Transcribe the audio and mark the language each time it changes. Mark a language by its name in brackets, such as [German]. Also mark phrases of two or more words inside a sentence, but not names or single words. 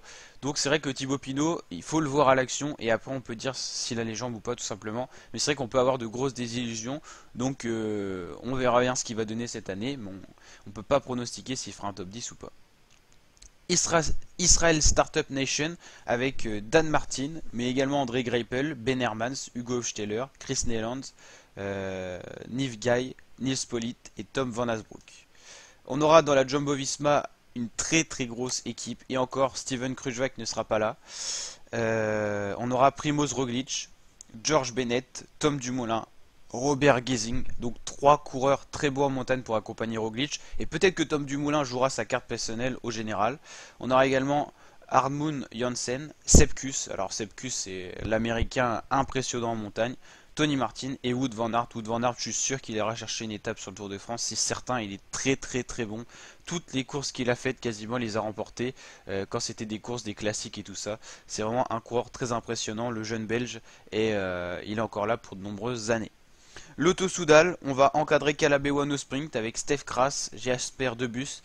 [French] Donc c'est vrai que Thibaut Pinot, il faut le voir à l'action et après on peut dire s'il a les jambes ou pas tout simplement. Mais c'est vrai qu'on peut avoir de grosses désillusions. Donc on verra bien ce qu'il va donner cette année. Mais on peut pas pronostiquer s'il fera un top 10 ou pas. Israel Startup Nation avec Dan Martin, mais également André Greipel, Ben Hermans, Hugo Steller, Chris Neyland, Niv Guy, Nils Politt et Tom Van Asbroek. On aura dans la Jumbo Visma une très très grosse équipe et encore Steven Kruijswijk ne sera pas là. On aura Primoz Roglic, George Bennett, Tom Dumoulin, Robert Gesing, donc trois coureurs très beaux en montagne pour accompagner Roglic et peut-être que Tom Dumoulin jouera sa carte personnelle au général. On aura également Hartmut Janssen, Sepkus, alors Sepkus c'est l'américain impressionnant en montagne, Tony Martin et Wout van Aert. Wout van Aert, je suis sûr qu'il ira chercher une étape sur le Tour de France, c'est certain, il est très très très bon. Toutes les courses qu'il a faites, quasiment les a remportées, quand c'était des courses, des classiques et tout ça. C'est vraiment un coureur très impressionnant, le jeune belge, et il est encore là pour de nombreuses années. Lotto Soudal, on va encadrer Calabé-Wano Sprint avec Steph Kras, Jasper Debus.